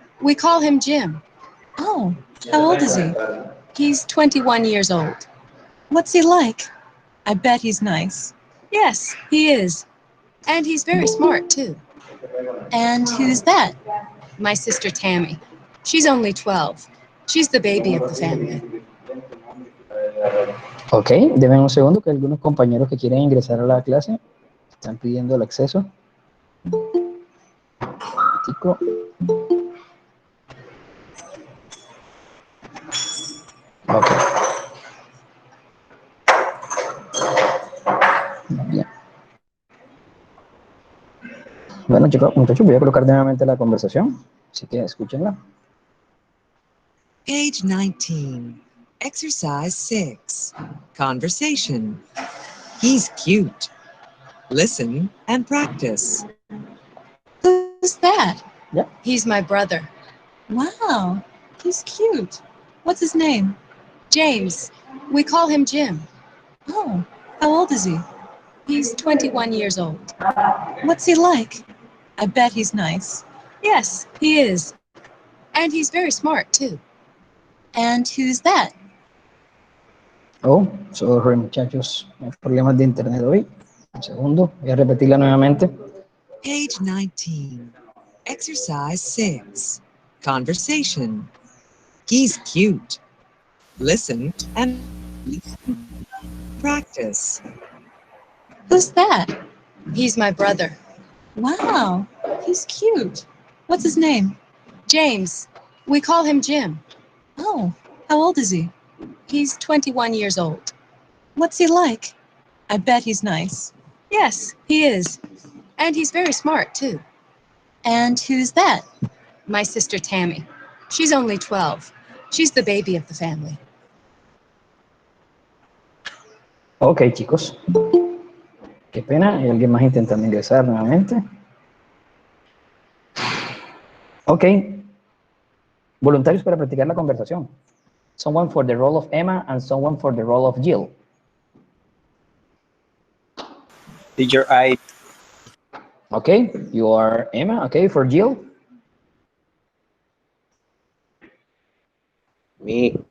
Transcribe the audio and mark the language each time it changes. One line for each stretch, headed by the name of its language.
English: We call him Jim. Oh, how old is he? He's 21 years old. What's he like? I bet he's nice. Yes, he is. And he's very smart, too. And who's that? My sister Tammy. She's only 12. She's the baby of the family.
Spanish: Ok, denme un segundo que algunos compañeros que quieren ingresar a la clase están pidiendo el acceso. Tico.
English: Ok.
Spanish: Bien. Bueno, chicos, muchachos, voy a colocar nuevamente la conversación, así que escúchenla.
English: Page 19, exercise 6, conversation. He's cute. Listen and practice. Who's that? Yeah. He's my brother. Wow, he's cute. What's his name? James. We call him Jim. Oh, how old is he? He's 21 years old. What's he like? I bet he's nice. Yes, he is. And he's very smart, too. And who's that? Oh, sorry, muchachos.
Spanish: Hay problemas de internet hoy. Un segundo, voy a repetirla nuevamente. Page 19. Exercise 6. Conversation. He's cute. Listen and practice. Who's that? He's my brother. Wow, he's cute. What's his name? James. We call him Jim. Oh, how old is he? He's 21 years old. What's he like? I bet he's nice. Yes, he is. And he's very smart, too. And who's that? My sister Tammy. She's only 12. She's the baby of the family. Ok, chicos. Qué pena, hay alguien más intentando ingresar nuevamente. Ok. Voluntarios para practicar la conversación.
English: Someone for the role of Emma and someone for the role of Jill. Teacher, I. Okay, you are Emma. Okay, for Jill. Me.